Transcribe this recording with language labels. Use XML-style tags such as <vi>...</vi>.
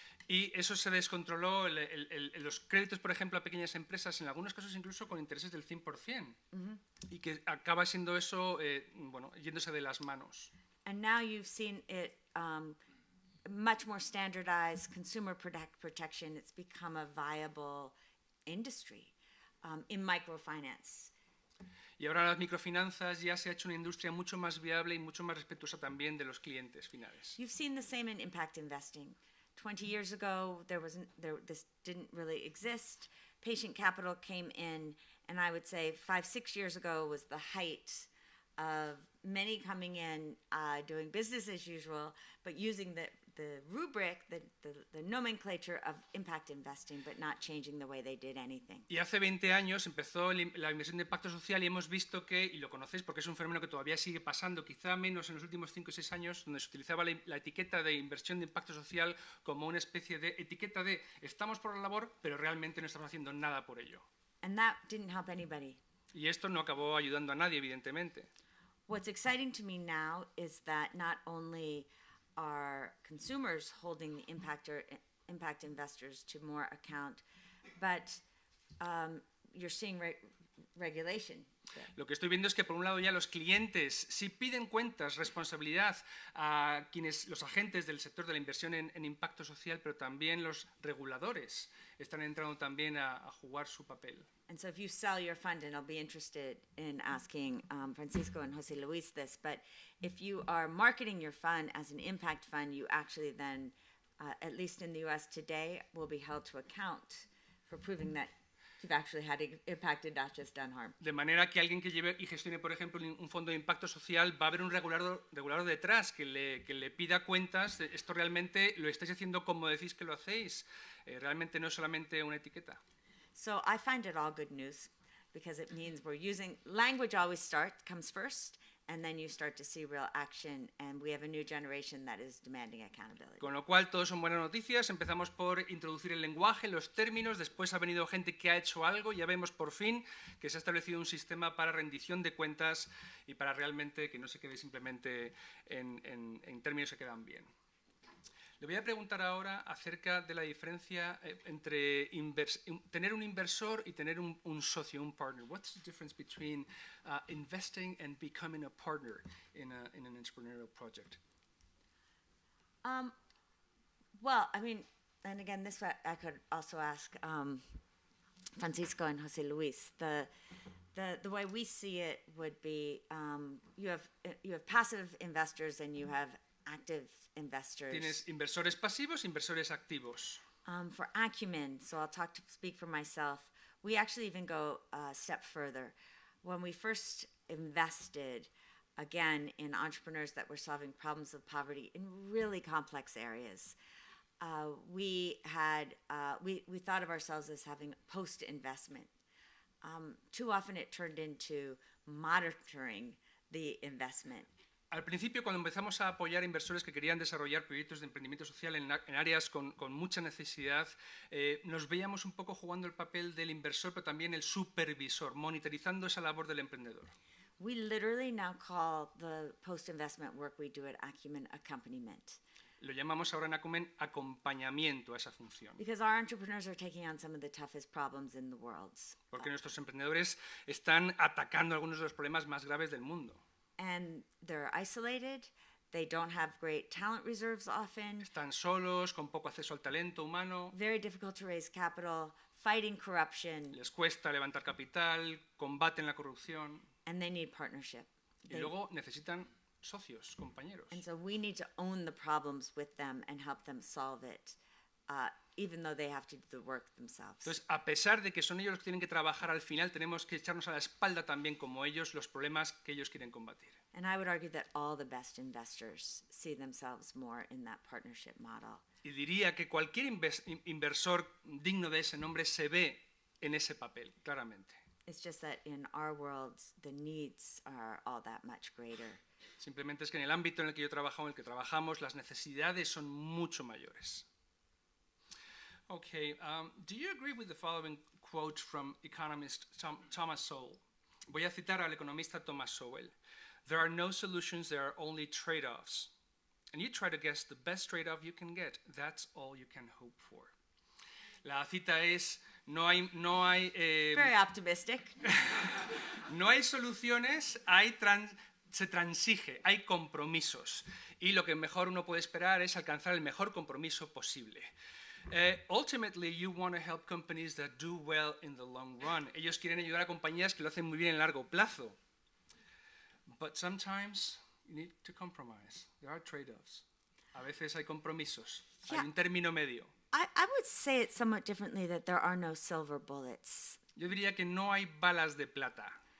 <es>Y eso se descontroló, los créditos, por ejemplo, a pequeñas empresas, en algunos casos incluso con intereses del 100%, y que acaba siendo eso, bueno, yéndose de las manos.</es> <en>And now you've seen it much more standardized, consumer protection. It's become a viable industry in microfinance.</en> <es>Y ahora las microfinanzas ya se ha hecho una industria mucho más viable y mucho más respetuosa también de los clientes finales.</es> <en>You've seen the same in impact investing. 20 years ago, this didn't really exist. Patient capital came in, and I would say 5-6 years ago was the height of many coming in, doing business as usual, but using the rubric, the nomenclature of impact investing, but not changing the way they did anything.</en> <es>Y hace 20 años empezó la inversión de impacto social y hemos visto que, y lo conocéis porque es un fenómeno que todavía sigue pasando, quizá menos en los últimos 5 o 6 años, donde se utilizaba la etiqueta de inversión de impacto social como una especie de etiqueta de estamos por la labor, pero realmente no estamos haciendo nada por ello.</es> <en>And that didn't help anybody.</en> <es>Y esto no acabó ayudando a nadie, evidentemente.</es> <en>What's exciting to me now is that not only are consumers holding the impact investors to more account, but you're seeing regulation.</en> <es>Lo que estoy viendo es que por un lado ya los clientes sí piden cuentas, responsabilidad a los agentes del sector de la inversión en impacto social, pero también los reguladores están entrando también a jugar su papel.</es> <en>And so if you sell your fund, and I'll be interested in asking Francisco and José Luis this, but if you are marketing your fund as an impact fund, you actually then, at least in the US today, will be held to account for proving that you've actually had impact and not just done harm.</en> <es>De manera que alguien que lleve y gestione, por ejemplo, un fondo de impacto social, va a haber un regulador detrás que le pida cuentas. Esto realmente lo estáis haciendo como decís que lo hacéis. Realmente no es solamente una etiqueta.</es> <en>So I find it all good news because it means we're using language always comes first, and then you start to see real action, and we have a new generation that is demanding accountability.</en> <es>Con lo cual, todo son buenas noticias. Empezamos por introducir el lenguaje, los términos, después ha venido gente que ha hecho algo, ya vemos por fin que se ha establecido un sistema para rendición de cuentas y para realmente que no se quede simplemente en términos que quedan bien. Le voy a preguntar ahora acerca de la diferencia entre tener un inversor y tener un socio, un partner.</es> <en>What's the difference between investing and becoming a partner in an entrepreneurial project? Well, I mean, and again, this I could also ask Francisco and José Luis. The way we see it would be you have passive investors and you have active investors.</en> <es>Tienes inversores pasivos, inversores activos.</es> <en>For Acumen, so I'll speak for myself, we actually even go a step further. When we first invested, again, in entrepreneurs that were solving problems of poverty in really complex areas, we thought of ourselves as having post-investment. Too often it turned into monitoring the investment.</en> <es>Al principio, cuando empezamos a apoyar inversores que querían desarrollar proyectos de emprendimiento social en áreas con mucha necesidad, nos veíamos un poco jugando el papel del inversor, pero también el supervisor, monitorizando esa labor del emprendedor.</es> <en>We literally now call the post-investment work we do at Acumen accompaniment.</en> <es>Lo llamamos ahora en Acumen acompañamiento a esa función.</es> <en>Because our entrepreneurs are taking on some of the toughest problems in the world.</en> <es>Porque nuestros emprendedores están atacando algunos de los problemas más graves del mundo.</es> <en>And they're isolated, they don't have great talent reserves often.</en> <es>Están solos, con poco acceso al talento humano.</es> <en>Very difficult to raise capital, fighting corruption.</en> <es>Les cuesta levantar capital, combaten la corrupción.</es> <en>And they need partnership.</en> <es>Y luego necesitan socios, compañeros.</es> <en>And so we need to own the problems with them and help them solve it, even though they have to do the work themselves.</en> <es>Entonces, a pesar de que son ellos los que tienen que trabajar al final, tenemos que echarnos a la espalda también como ellos los problemas que ellos quieren combatir.</es> <en>And I would argue that all the best investors see themselves more in that partnership model.</en> <es>Y diría que cualquier inversor digno de ese nombre se ve en ese papel, claramente.</es> <en>It's just that in our world, the needs are all that much greater.</en> <es>Simplemente es que en el ámbito en el que yo trabajo, en el que trabajamos, las necesidades son mucho mayores.</es> <en>Okay, do you agree with the following quote from economist Thomas Sowell?</en> <es>Voy a citar al economista Thomas Sowell.</es> <en>There are no solutions, there are only trade-offs. And you try to guess the best trade-off you can get. That's all you can hope for.</en> <es>La cita es, no hay</es> <en>Very optimistic.</en> <es>no hay soluciones, se transige, hay compromisos. Y lo que mejor uno puede esperar es alcanzar el mejor compromiso posible.</es> <en>Ultimately, you want to help companies that do well in the long run.</en> <es>Ellos quieren ayudar a compañías que lo hacen muy bien en largo plazo.</es> <en>But sometimes you need to compromise. There are trade-offs.</en> <es>A veces hay compromisos.</es> <en>Yeah.</en> <es>Hay un término medio.</es> <en>I would say it somewhat differently, that there are no silver bullets.</en> <es>Yo diría que no hay balas de plata.</es>